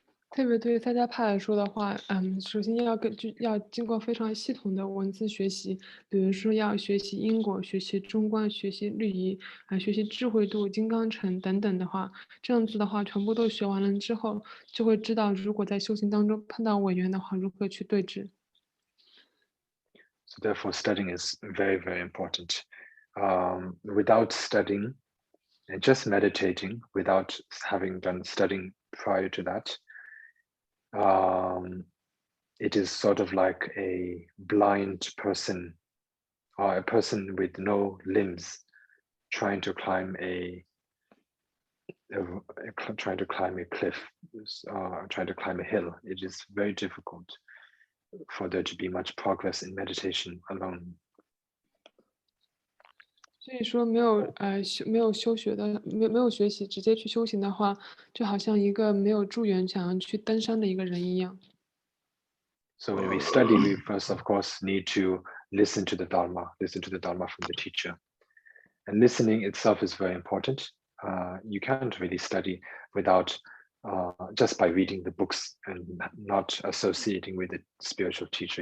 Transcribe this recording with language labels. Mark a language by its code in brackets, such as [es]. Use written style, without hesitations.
[zh] 特别对于萨迦派来说的话，首先要经过非常系统的文字学习，比如说要学习因果、学习中观、学习律仪学习智慧度、金刚乘等等的话，这样子的话，全部都学完了之后，就会知道如果在修行当中碰到违缘的话，如何去对治。 [en] So therefore, studying is very, very important. Without studying and just meditating, without having done studying prior to that, it is sort of like a blind person or a person with no limbs trying to climb a cliff, trying to climb a hill. It is very difficult for there to be much progress in meditation alone. [zh] 所以说没有修学的，没有学习，直接去修行的话，就好像一个没有助缘想要去登山的一个人一样。 [en] So when we study, we first, of course, need to listen to the Dharma from the teacher. And listening itself is very important. You can't really study without just by reading the books and not associating with the spiritual teacher.